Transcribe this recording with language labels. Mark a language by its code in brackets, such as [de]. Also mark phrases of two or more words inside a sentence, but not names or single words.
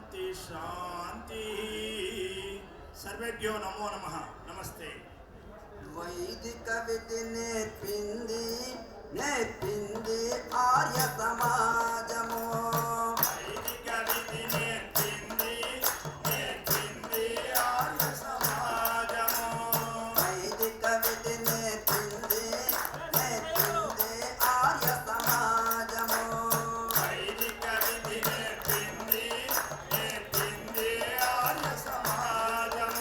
[sa] शांति। सर्वेभ्यो नमो नमः। नमस्ते। [te] వైదిక విధి నేర్పింది ఆర్య సమాజము వైదిక విధి నేర్పింది ఆర్య సమాజము వైదిక విధి నేర్పింది ఆర్య సమాజము వైదిక విధి నేర్పింది ఆర్య సమాజము